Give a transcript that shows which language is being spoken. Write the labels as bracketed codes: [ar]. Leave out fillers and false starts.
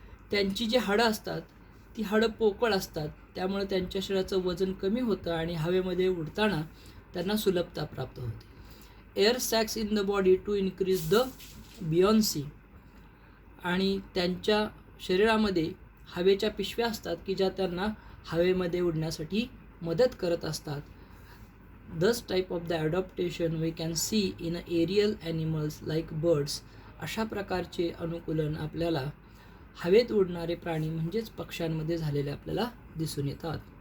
[mr] त्यांची जी हाडं असतात ती हाडं पोकळ असतात, त्यामुळे त्यांच्या शरीराचं वजन कमी होतं आणि हवेमध्ये उडताना त्यांना सुलभता प्राप्त होते. [en] Air sacs in the body to increase the buoyancy. [mr] आणि त्यांच्या शरीरामध्ये हवेच्या पिशव्या असतात की ज्या त्यांना हवेमध्ये उडण्यासाठी मदत करत असतात. [en] This type of the adaptation we can see in aerial animals like birds. [mr] अशा प्रकारचे अनुकूलन आपल्याला हवेत उडणारे प्राणी म्हणजेच पक्ष्यांमध्ये झालेले आपल्याला दिसून येतात.